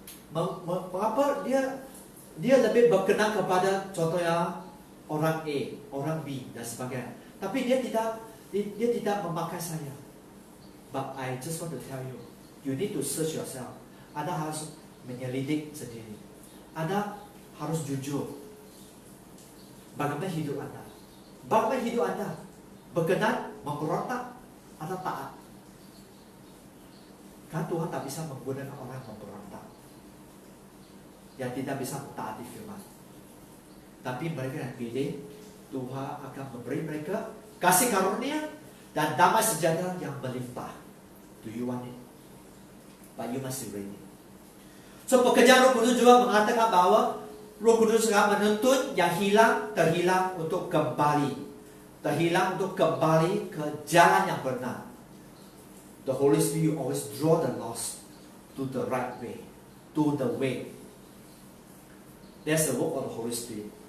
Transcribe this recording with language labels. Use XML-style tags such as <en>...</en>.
<id>Mengapa dia lebih berkenan kepada contohnya orang A, orang B dan sebagainya, tapi dia tidak memakai saya?</id> <en>But I just want to tell you, you need to search yourself.</en> <id>Anda harus menyelidik sendiri. Anda harus jujur. Bagaimana hidup Anda? Bagaimana hidup Anda? Berkenan, memberontak, atau taat? Karena Tuhan tak bisa menggunakan orang yang memberontak, yang tidak bisa mentaati firman. Tapi mereka yang pilih, Tuhan akan memberi mereka kasih karunia dan damai sejahtera yang melimpah.</id> <en>Do you want it? But you must be ready.</en> <id>So, pekerjaan Roh Kudus juga mengatakan bahwa Roh Kudus akan menuntut yang terhilang untuk kembali. Terhilang untuk kembali ke jalan yang benar.</id> <en>The Holy Spirit always draw the lost to the right way, to the way. That's the work of the Holy Spirit.</en>